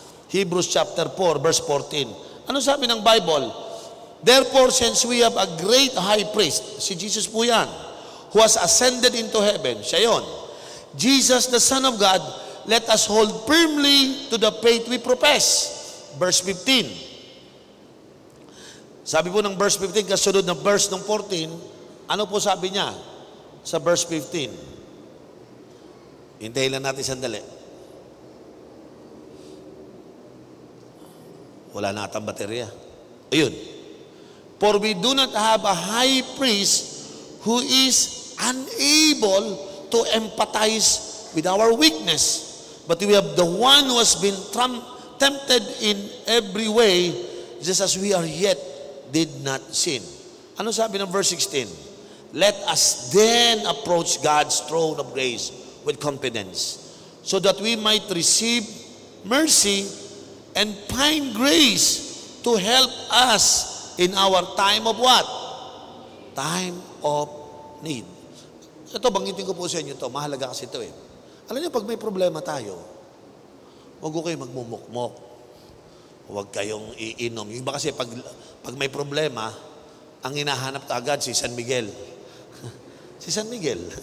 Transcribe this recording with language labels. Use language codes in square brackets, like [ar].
[en] Hebrews chapter 4, verse 14. [tl] Ano sabi ng Bible? [en] Therefore, since we have a great high priest, [tl] si Jesus po yan, [en] who has ascended into heaven, [tl] siya yun. [en] Jesus, the Son of God, let us hold firmly to the faith we profess. Verse 15. [tl] Sabi po ng verse 15, kasunod ng verse ng 14, ano po sabi niya sa verse 15? Hintayin lang natin sandali. Wala na atang baterya. Ayun. [en] For we do not have a high priest who is unable to empathize with our weakness, but we have the one who has been tempted in every way, just as we are yet did not sin. [tl] Ano sabi ng verse 16? [en] Let us then approach God's throne of grace with confidence, so that we might receive mercy and find grace to help us in our time of what? Time of need. [tl] Ito, banggitin ko po sa inyo ito. Mahalaga kasi ito eh. Alam niyo, pag may problema tayo, huwag ko kayo magmumukmok. Huwag kayong iinom. Yung iba kasi pag may problema, ang hinahanap ka agad si San Miguel. Si San Miguel.